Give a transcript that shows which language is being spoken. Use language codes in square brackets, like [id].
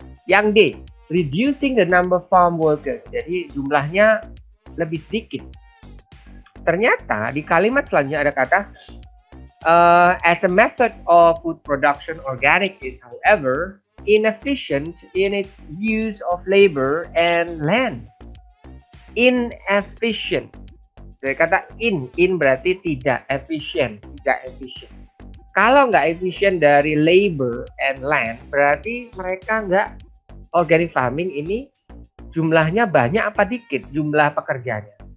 [id] Yang D, [en] reducing the number of farm workers. [id] Jadi jumlahnya lebih sedikit. Ternyata di kalimat selanjutnya ada kata [en] as a method of food production, organic is however inefficient in its use of labor and land. Inefficient. [id] Jadi kata in berarti tidak efisien, tidak efisien. Kalau nggak efisien dari [en] labor and land, [id] berarti mereka nggak organic farming ini jumlahnya banyak apa dikit jumlah pekerjanya?